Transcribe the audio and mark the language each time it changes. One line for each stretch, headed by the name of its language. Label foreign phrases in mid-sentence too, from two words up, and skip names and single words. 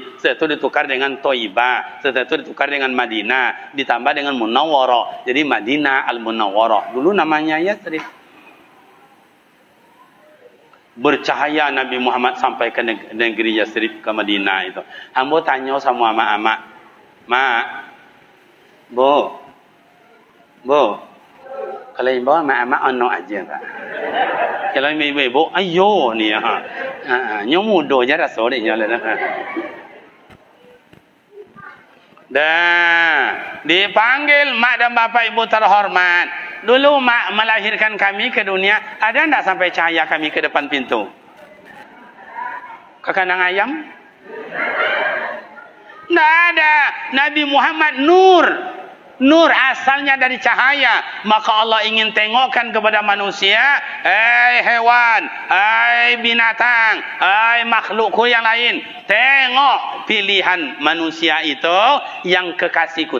Indonesian: Setelah itu ditukar dengan Toibah. Setelah itu ditukar dengan Madinah. Ditambah dengan Munawwarah. Jadi Madinah Al-Munawwarah. Dulu namanya Yathrib. Bercahaya Nabi Muhammad sampai ke negeri Yathrib, ke Madinah itu. Hamba tanya sama mak-mak. Mak. Bu. Kalau ibu mak-mak ono aja tak? Kalau ibu, ayo ni nyo muda je rasa dia lah. Dah dipanggil mak dan bapak ibu terhormat. Dulu mak melahirkan kami ke dunia, ada enggak sampai cahaya kami ke depan pintu? Ke kandang ayam? Enggak ada. Nabi Muhammad nur. Nur asalnya dari cahaya. Maka Allah ingin tengokkan kepada manusia, hewan, binatang, makhlukku yang lain, tengok pilihan manusia itu yang kekasihku.